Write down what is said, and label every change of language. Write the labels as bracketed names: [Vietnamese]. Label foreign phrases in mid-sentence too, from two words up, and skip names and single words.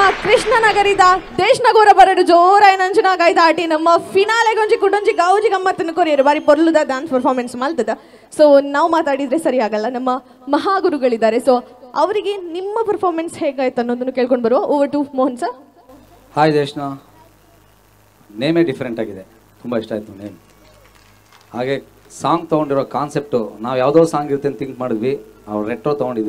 [Tulu] ಕೃಷ್ಣನಗರಿದ ದೇಶನಗೋರ ಬರಡು ಜೋರಾಯನ ಅಂಚನಾಗಾಯ್ತ ಆಟಿ ನಮ್ಮ ಫಿನಾಲೆಗೊಂಜಿ ಕುಡೊಂಜಿ ಗೌಜಿ ಗಮ್ಮತ್ತನ್ನು ಕೊರಿಯರು ಬಾರಿ ಪೊರ್ಲುದ [English] dance performance [Tulu] ಮಾಡ್ತದ. [Kannada] ಸೊ ನಾವು ಮಾತಾಡಿದ್ರೆ ಸರಿ ಆಗಲ್ಲ, ನಮ್ಮ ಮಹಾಗುರುಗಳಿದ್ದಾರೆ. ಸೊ ಅವರಿಗೆ ನಿಮ್ಮ ಪರ್ಫಾರ್ಮೆನ್ಸ್ ಹೇಗಾಯ್ತು ಅನ್ನೋದನ್ನು ಕೇಳ್ಕೊಂಡು ಬರುವ. [English] over to Mohan sir. [Kannada] ಹಾಯ್ ದೇಶ್ನ, ನೇಮೇ ಡಿಫ್ರೆಂಟ್ ಆಗಿದೆ, ತುಂಬ ಇಷ್ಟ ಆಯಿತು ನೇಮ್. ಹಾಗೆ ಸಾಂಗ್ ತೊಗೊಂಡಿರೋ ಕಾನ್ಸೆಪ್ಟು ನಾವು ಯಾವುದೋ ಸಾಂಗ್ ಇರುತ್ತೆ ಅಂತ ಥಿಂಕ್ ಮಾಡಿದ್ವಿ, ಅವ್ರು ರೆಟ್ರೋ ತೊಗೊಂಡಿದ್ರೆ.